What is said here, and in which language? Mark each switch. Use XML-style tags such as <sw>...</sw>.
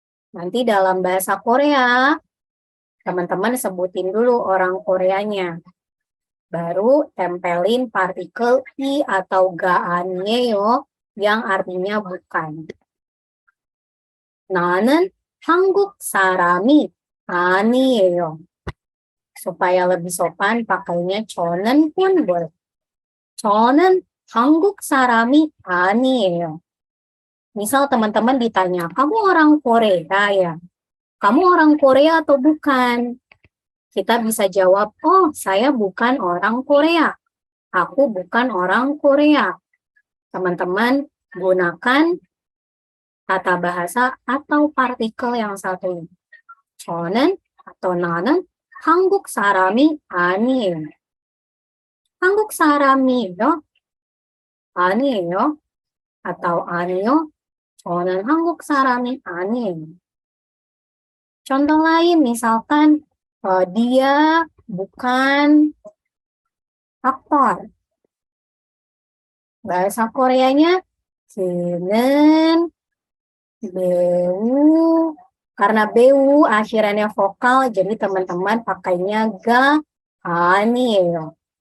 <id>Nanti dalam bahasa Korea, teman-teman sebutin dulu orang Koreanya. Baru tempelin partikel i atau gaanyeyo yang artinya bukan.</id> <ko>나는 한국 사람이 아니에요.</ko> <id>Supaya lebih sopan pakainya 저는 pun boleh.</id> <ko>저는 한국 사람이 아니에요.</ko> <id>Misal teman-teman ditanya, kamu orang Korea ya? Kamu orang Korea atau bukan? Kita bisa jawab, oh saya bukan orang Korea. Aku bukan orang Korea. Teman-teman gunakan tata bahasa atau partikel yang satu ini.</id> <ko>저는 atau 나는 한국 사람이 아니에요. 한국 사람이요? 아니에요. atau 아니요. 저는 한국 사람이 아니에요.</ko> <id>Contoh lain misalkan dia bukan aktor. Bahasa Koreanya 그는 배우. Karena 배우 akhirannya vokal, jadi teman-teman pakainya ga 아니에요.</id>